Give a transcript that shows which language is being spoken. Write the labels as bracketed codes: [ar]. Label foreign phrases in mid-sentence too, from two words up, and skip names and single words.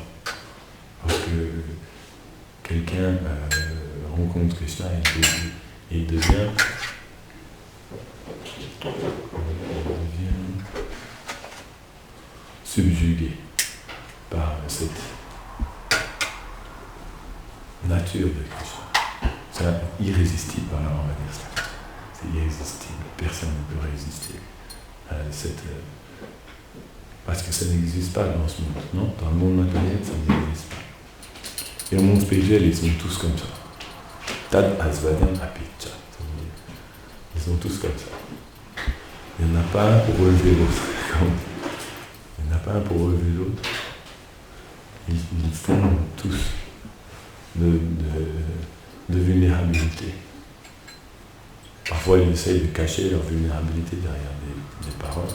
[fr] Parce que quelqu'un rencontre Krishna et il devient subjugué par cette nature de Krishna. C'est irrésistible, alors on va dire ça. C'est irrésistible. Personne ne peut résister à cette... parce que ça n'existe pas dans ce monde, non? Dans le monde matériel, ça n'existe pas. Et au monde spirituel, ils sont tous comme ça. [sa] तद् आस्वादम् अपिच्च. [fr] Ils sont tous comme ça. Il n'y en a pas un pour relever l'autre. Il n'y en a pas un pour relever l'autre. Ils font tous de vulnérabilité. Parfois, ils essayent de cacher leur vulnérabilité derrière des paroles.